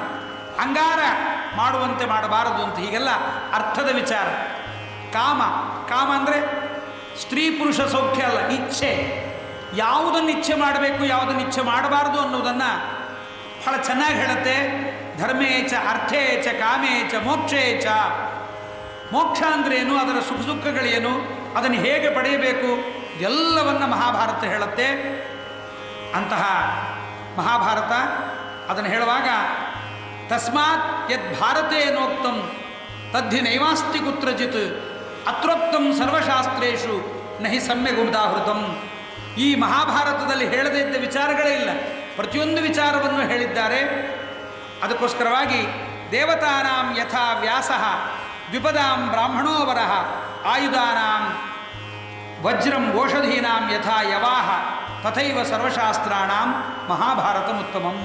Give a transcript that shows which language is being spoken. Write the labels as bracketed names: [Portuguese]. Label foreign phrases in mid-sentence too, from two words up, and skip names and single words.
[Kannada] ಅಂಗಾರ ಮಾಡುವಂತೆ ಮಾಡಬಾರದು ಅಂತ. ಹೀಗೆಲ್ಲ ಅರ್ಥದ ವಿಚಾರ. ಕಾಮ ಅಂದರೆ ಸ್ತ್ರೀ ಪುರುಷ ಸೌಖ್ಯ ಅಲ್ಲ, ಇಚ್ಛೆ. ಯಾವುದನ್ನು ಇಚ್ಛೆ ಮಾಡಬೇಕು, ಯಾವುದನ್ನು ಇಚ್ಛೆ ಮಾಡಬಾರದು ಅನ್ನೋದನ್ನು ಬಹಳ ಚೆನ್ನಾಗಿ ಹೇಳುತ್ತೆ. [Sanskrit] ಧರ್ಮೇ ಚ ಅರ್ಥೇ ಚ ಕಾಮೇ ಚ ಮೋಕ್ಷೇ ಚ. [Kannada] ಮೋಕ್ಷ ಅಂದ್ರೇನು, ಅದರ ಸುಖ ದುಃಖಗಳೇನು, ಅದನ್ನು ಹೇಗೆ ಪಡೆಯಬೇಕು, ಎಲ್ಲವನ್ನ ಮಹಾಭಾರತ ಹೇಳುತ್ತೆ. ಅಂತಹ ಮಹಾಭಾರತ ಅದನ್ನು ಹೇಳುವಾಗ [Sanskrit] ತಸ್ಮಾತ್ ಯದ್ ಭಾರತೇನೋಕ್ತಂ ತದ್ಧಿ ನೈವಾಸ್ತಿ ಕುತ್ರಚಿತ್ ಅತ್ರೋಕ್ತಂ ಸರ್ವಶಾಸ್ತ್ರೇಷು ನಹಿ ಸಮ್ಯಗ್ ಉದಾಹೃತಂ. [Kannada] ಈ ಮಹಾಭಾರತದಲ್ಲಿ ಹೇಳದೇ ಇದ್ದ ವಿಚಾರಗಳೇ ಇಲ್ಲ, ಪ್ರತಿಯೊಂದು ವಿಚಾರವನ್ನು ಹೇಳಿದ್ದಾರೆ. [Sanskrit] ಅದಕ್ಕೋಸ್ಕರವಾಗಿ ದೇವತಾನಾಂ ಯಥಾ ವ್ಯಾಸಃ ದ್ವಿಪದಾಂ ಬ್ರಾಹ್ಮಣೋವರಃ ಆಯುಧಾನಾಂ ವಜ್ರಂ ಓಷಧೀನಾಂ ಯಥಾ ಯವಾಹ ತಥೈವ ಸರ್ವಶಾಸ್ತ್ರಾಣಾಂ ಮಹಾಭಾರತಮುತ್ತಮಂ.